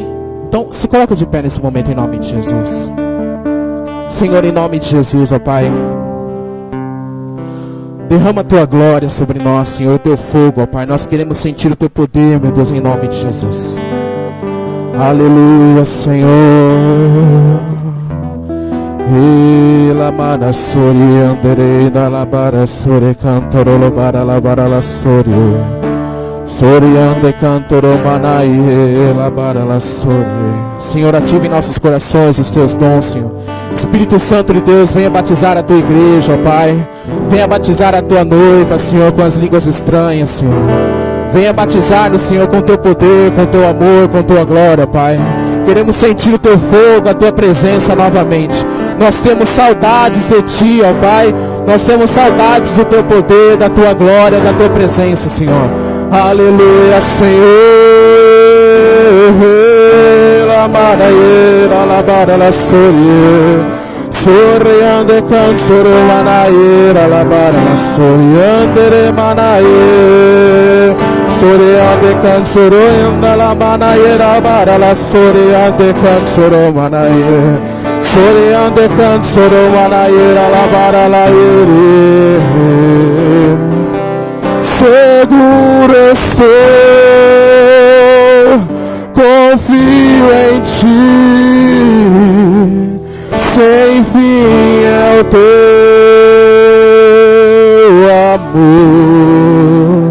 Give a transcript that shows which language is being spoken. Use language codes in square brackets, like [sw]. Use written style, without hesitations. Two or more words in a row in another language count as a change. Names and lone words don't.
[pt] Então se coloca de pé nesse momento em nome de Jesus. Senhor, em nome de Jesus, ó Pai, derrama a Tua glória sobre nós, Senhor, o Teu fogo, ó Pai. Nós queremos sentir o Teu poder, meu Deus, em nome de Jesus. Aleluia, Senhor. Ela mara sori andere da la bara sori cantoro bara la bara la sori. Soriande cantoro manai ela bara la sori. Senhor, ative em nossos corações os Teus dons, Senhor. Espírito Santo de Deus, venha batizar a Tua igreja, ó Pai. Venha batizar a Tua noiva, Senhor, com as línguas estranhas, Senhor. Venha batizar-nos, Senhor, com Teu poder, com Teu amor, com Tua glória, Pai. Queremos sentir o Teu fogo, a Tua presença novamente. Nós temos saudades de Ti, ó Pai. Nós temos saudades do Teu poder, da Tua glória, da Tua presença, Senhor. Aleluia, Senhor. La maraie, la bara, la sorie. Soriande cansoro manaie, la bara, la soriande manaie. Soriande cansoro enda la manaie, la bara, la soriande cansoro manaie. Soriande cansoro manaie, la bara, la ire. Seguro estou, confio em Ti, sem fim é o Teu amor.